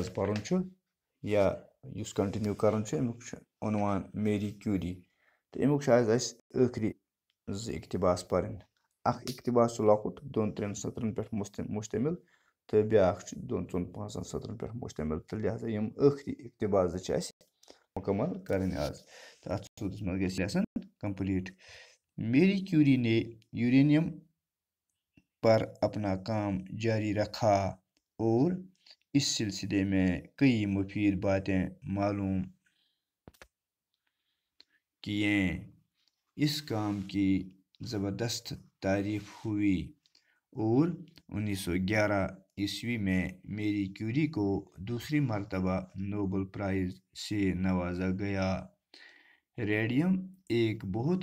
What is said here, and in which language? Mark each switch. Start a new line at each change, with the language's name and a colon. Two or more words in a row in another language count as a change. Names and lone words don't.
Kashmiri: پَرُن چھُ یا یُس کَنٹِنیوٗ کَرُن چھُ اَمیُک چھُ عنوان میری کیوٗری تہٕ اَمیُک چھُ آز اَسہِ ٲخری زٕ اقتباس پَرٕنۍ اکھ اقتباس چھُ لۄکُٹ 2-3 سطرن پٮ۪ٹھ مُشتمِل تہٕ بیٛاکھ چھُ 2-4-5 سطرن پٮ۪ٹھ مُشتمِل تہٕ لہذا یِم ٲخری اقتباس زٕ چھِ اَسہِ مکمل کرٕنۍ آز تہٕ اَتھ صوٗرتس منٛز گژھِ
English: lesson complete
Urdu: میری کیوری نے یورینیم پر اپنا کام جاری رکھا اور اس سلسلے میں کئی مفید باتیں معلوم کیے اس کام کی زبردست تعریف ہوئی اور 1911 عیسوی میں میری کیوری کو دوسری مرتبہ نوبل پرائز سے نوازا گیا ریڈیم ایک بہت